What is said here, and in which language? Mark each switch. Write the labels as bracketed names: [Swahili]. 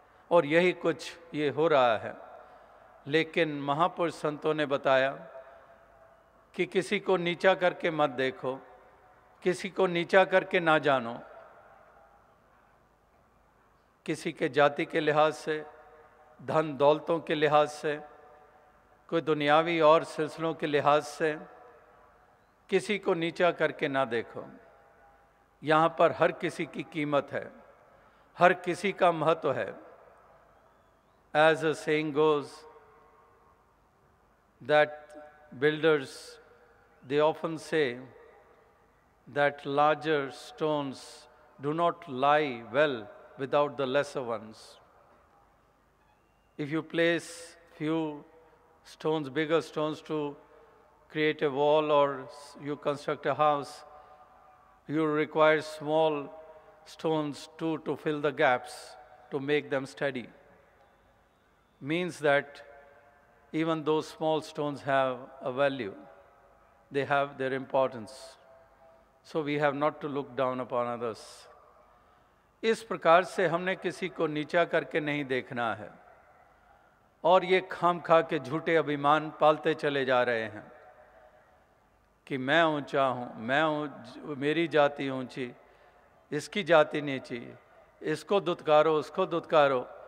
[Hindi] और यही कुछ ये हो रहा है. लेकिन महापुरुष संतों ने बताया कि किसी को नीचा करके मत देखो, किसी को नीचा करके ना जानो, किसी के जाति के लिहाज से, धन दौलतों के लिहाज से, कोई दुनियावी और सिलसिलों के लिहाज से किसी को नीचा करके ना देखो. यहाँ पर हर किसी की कीमत है, हर किसी का महत्व है। [English] As a saying goes, that builders, they often say that larger stones do not lie well without the lesser ones. If you place few stones, bigger stones to create a wall or you construct a house, you require small stones too to fill the gaps, to make them steady. Means that even those small stones have a value. They have their importance. So we have not to look down upon others. [Hindi] इस प्रकार से हमने किसी को नीचा करके नहीं देखना है और ये खाम खा के झूठे अभिमान पालते चले जा रहे हैं कि मैं ऊंचा हूँ, मेरी जाति ऊंची, इसकी जाति नीची, इसको दुत्कारो, उसको दुत्कारो।